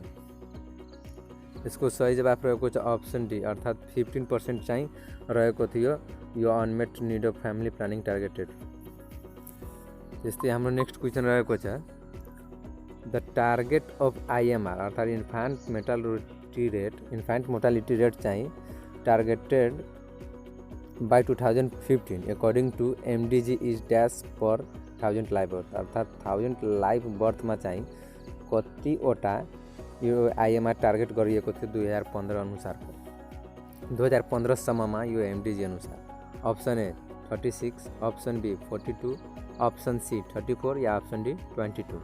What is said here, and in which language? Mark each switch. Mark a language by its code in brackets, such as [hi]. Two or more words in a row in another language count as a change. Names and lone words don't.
[ne] यसको सही जवाफ रहेको छ [en] option D, [ne] अर्थात् 15% चाहिँ रहेको थियो यो [en] unmet need of family planning targeted. [ne] त्यस्तै हाम्रो [en] next question [ne] रहेको छ [en] the target of IMR, अर्थात् infant mortality rate चाहिँ targeted by 2015 according to MDG is dash per 1000 life birth, [ne] अर्थात् 1000 [en] life birthमा [ne] चाहिँ कतिवटा यो आइएमआर टार्गेट गरिएको थियो 2015 अनुसारको 2015 सम्ममा यो एमडिजी अनुसार? [en] option A 36, option B 42, option C 34 या option D 22।